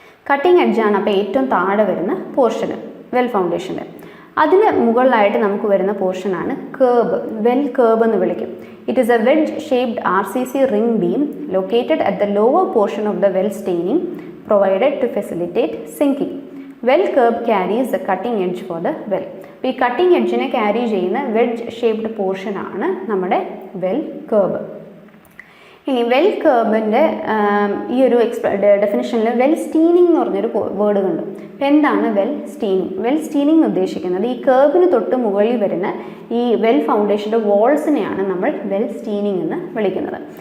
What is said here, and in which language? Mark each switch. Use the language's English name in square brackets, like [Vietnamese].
[Malayalam] Cutting എഡ്ജാണ് അപ്പോൾ ഏറ്റവും താഴെ വരുന്ന പോർഷന് വെൽ ഫൗണ്ടേഷൻ്റെ. അതിന് മുകളിലായിട്ട് നമുക്ക് വരുന്ന പോർഷനാണ് കേർബ്, വെൽ കേർബ് എന്ന് വിളിക്കും. [English] It is a wedge shaped RCC ring beam located at the lower portion of the well steining provided to facilitate sinking. Well curb carries the cutting edge for the well. [Malayalam] അപ്പോൾ ഈ cutting എഡ്ജിനെ carry ചെയ്യുന്ന wedge shaped പോർഷനാണ് നമ്മുടെ well curb. ഇനി well കേർബിൻ്റെ ഈ ഒരു ഡെഫിനിഷനിൽ well steining എന്ന് പറഞ്ഞൊരു വേർഡ് കണ്ടു. അപ്പോൾ എന്താണ് വെൽ സ്റ്റീനിങ്? വെൽ സ്റ്റീനിങ് ഉദ്ദേശിക്കുന്നത് ഈ കേർബിന് തൊട്ട് മുകളിൽ വരുന്ന ഈ വെൽ ഫൗണ്ടേഷൻ്റെ വാൾസിനെയാണ് നമ്മൾ വെൽ സ്റ്റീനിങ് എന്ന് വിളിക്കുന്നത്.